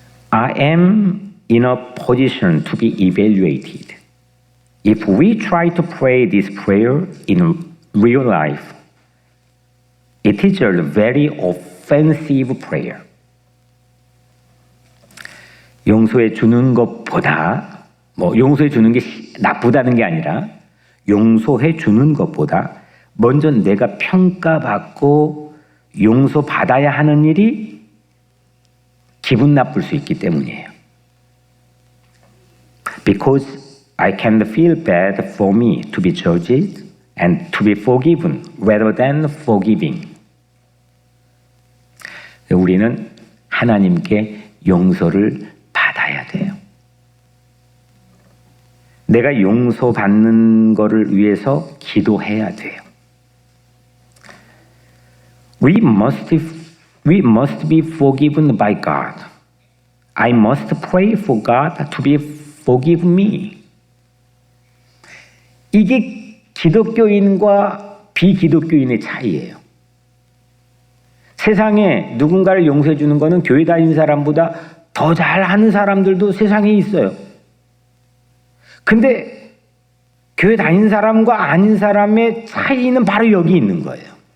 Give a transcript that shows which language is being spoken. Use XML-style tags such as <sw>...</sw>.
<en>I am in a position to be evaluated. If we try to pray this prayer in real life, it is a very offensive prayer.</en> <ko>용서해 주는 것보다, 용서해 주는 게 나쁘다는 게 아니라, 용서해 주는 것보다 먼저 내가 평가받고 용서받아야 하는 일이 기분 나쁠 수 있기 때문이에요.</ko> <en>Because I can feel bad for me to be judged and to be forgiven rather than forgiving.</en> <ko>우리는 하나님께 용서를 받아야 돼요. 내가 용서받는 것을 위해서 기도해야 돼요.</ko> <en>We must be forgiven by God. I must pray for God to be forgive me.</en> <ko>이게 기독교인과 비기독교인의 차이예요. 세상에 누군가를 용서해 주는 거는 교회 다니는 사람보다 더 잘하는 사람들도 세상에 있어요. 근데 교회 다니는 사람과 아닌 사람의 차이는 바로 여기 있는 거예요.</ko>